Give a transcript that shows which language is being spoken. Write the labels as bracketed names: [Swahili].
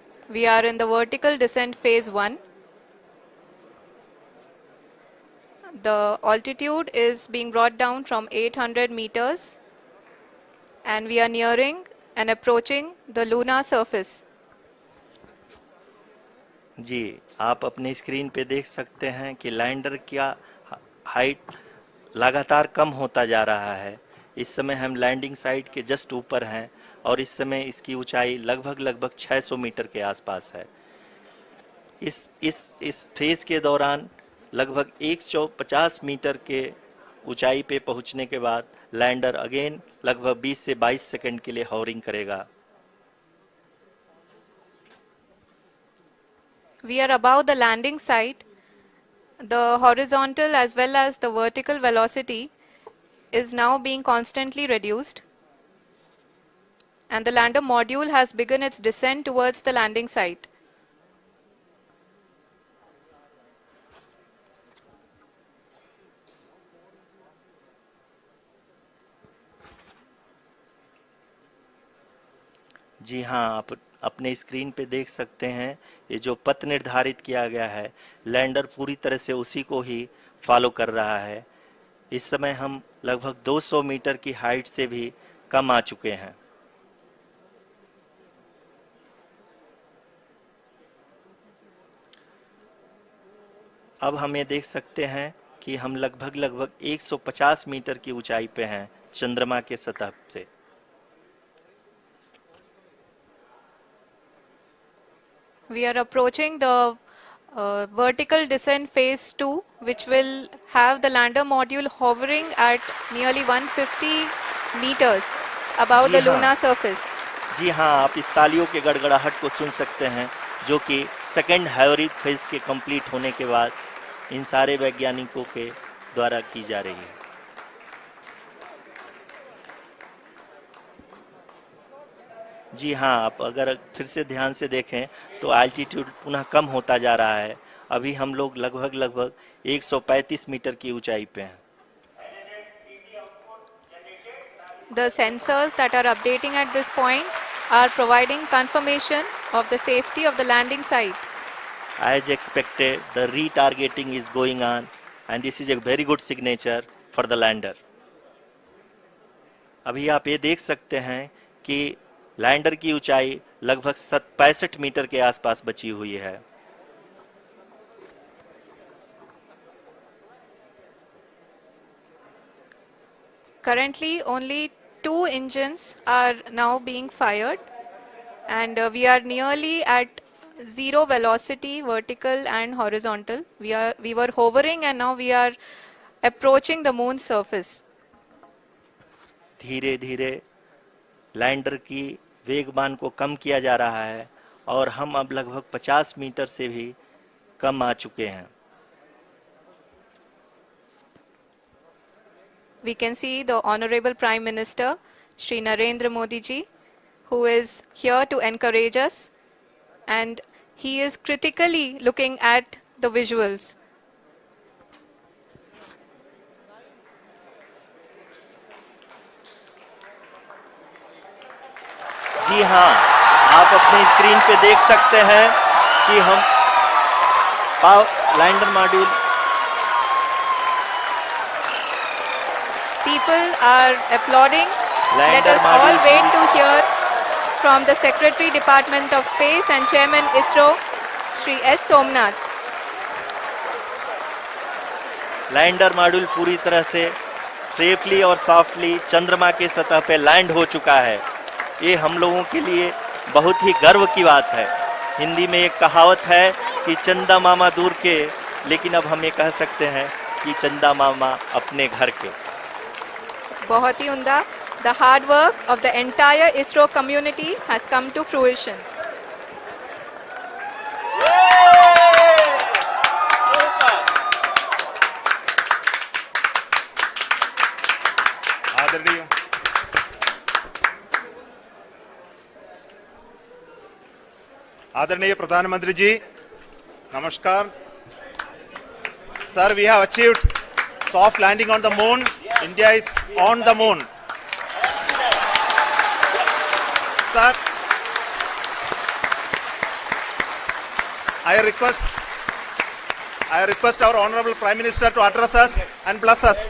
[English] We are in the vertical descent phase 1. The altitude is being brought down from 800 meters and we are nearing and approaching the lunar surface. [Hindi] जी, आप अपने screen पे देख सकते हैं कि lander का height लगातार कम होता जा रहा है। इस समय हम लैंडिंग साइट के जस्ट ऊपर हैं और इस समय इसकी ऊंचाई लगभग 600 मीटर के आसपास है। इस फेज के दौरान लगभग 150 मीटर के ऊंचाई पे पहुंचने के बाद लैंडर अगेन लगभग 20 से 22 सेकंड के लिए हॉवरिंग करेगा। [English] We are above the landing site. The horizontal as well as the vertical velocity is now being constantly reduced. And the lander module has begun its descent towards the landing site. [Hindi] जी हाँ, आप अपने screen पे देख सकते हैं ये जो पथ निर्धारित किया गया है, लैंडर पूरी तरह से उसी को ही फॉलो कर रहा है। इस समय हम लगभग 200 मीटर की हाइट से भी कम आ चुके हैं। अब हम ये देख सकते हैं कि हम लगभग 150 मीटर की ऊंचाई पे हैं चंद्रमा के सतह से। [English] We are approaching the vertical descent phase 2, which will have the lander module hovering at nearly 150 meters above the lunar surface. [Hindi] जी हाँ, आप इस तालियों के गड़गड़ाहट को सुन सकते हैं, जो कि सेकेंड हाइवरिक फेज के कंप्लीट होने के बाद इन सारे वैज्ञानिकों के द्वारा की जा रही है। जी हाँ, आप अगर फिर से ध्यान से देखें तो एल्टीट्यूड पुनः कम होता जा रहा है। अभी हम लोग लगभग 135 मीटर की ऊंचाई पे हैं। [English] The sensors that are updating at this point are providing confirmation of the safety of the landing site. As expected, the retargeting is going on and this is a very good signature for the lander. [Hindi] अभी आप ये देख सकते हैं कि lander की ऊंचाई लगभग 65 मीटर के आसपास बची हुई है। [English] Currently, only 2 engines are now being fired, and we are nearly at zero velocity, vertical and horizontal. We were hovering, and now we are approaching the moon's surface. [Hindi] धीरे धीरे लैंडर की वेगमान को कम किया जा रहा है और हम अब लगभग 50 मीटर से भी कम आ चुके हैं। [English] We can see the Honorable Prime Minister, Shri Narendra Modi ji, who is here to encourage us, and he is critically looking at the visuals. [Hindi] जी हाँ, आप अपने स्क्रीन पे देख सकते हैं कि हम lander module [English] People are applauding. Let us all wait to hear from the Secretary Department of Space and Chairman ISRO, Shri S. Somnath. [Hindi] Lander module पूरी तरह से सेफली और सॉफ्टली चंद्रमा के सतह पे लैंड हो चुका है। ये हम लोगों के लिए बहुत ही गर्व की बात है। हिंदी में एक कहावत है कि चंदा मामा दूर के लेकिन अब हम ये कह सकते हैं कि चंदा मामा अपने घर के। बहुत ही उम्दा। [English] The hard work of the entire ISRO community has come to fruition. [Hindi] आदरणीय आदरणीय प्रधानमंत्री जी, नमस्कार। [English] Sir, we have achieved soft landing on the moon. India is on the moon. Sir, I request our Honorable Prime Minister to address us and bless us.